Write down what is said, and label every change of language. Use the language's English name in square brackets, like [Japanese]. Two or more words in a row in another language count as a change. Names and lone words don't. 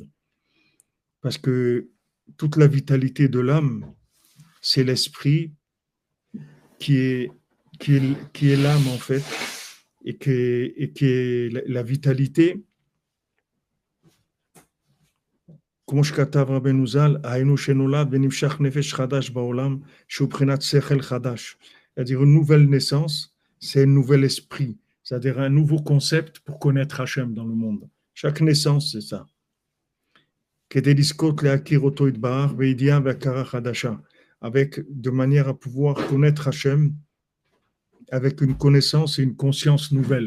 [French] Parce que toute la vitalité de l'âme, c'est l'esprit qui est l'âme, en fait, et qui est la vitalité. Comme je [Hebrew] כתב רבינו ז"ל, היינו שנולד ונמשך נפש חדש בעולם, שבבחינת שכל חדש. [French] C'est-à-dire une nouvelle naissance, c'est un nouvel esprit. C'est-à-dire un nouveau concept pour connaître Hachem dans le monde. Chaque naissance, c'est ça. Avec de manière à pouvoir connaître Hachem avec une connaissance et une conscience nouvelle.